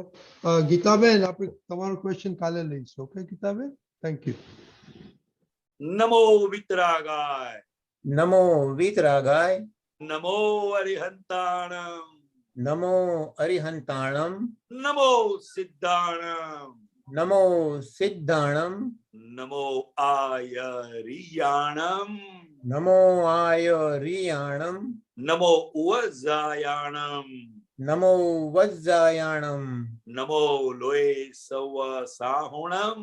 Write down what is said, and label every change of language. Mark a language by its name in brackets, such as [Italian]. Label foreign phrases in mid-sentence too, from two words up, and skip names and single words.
[Gujarati] ગીતાબેન, આપણે તમારો ક્વેશ્ચન કાલે લઈશું. ઓકે ગીતાબેન, [English] thank you. [Prakrit languages] નમો વિતરાગાય. નમો વિતરાગાય. નમો અરિહંતાણમ. નમો અરિહંતાણમ. નમો સિદ્ધાણમ. नमो सिद्धाणम नमो आयरियाणम नमो आयरियाणम नमो उवजायाणम नमो वज्जायाणम नमो लोए सव साहुणम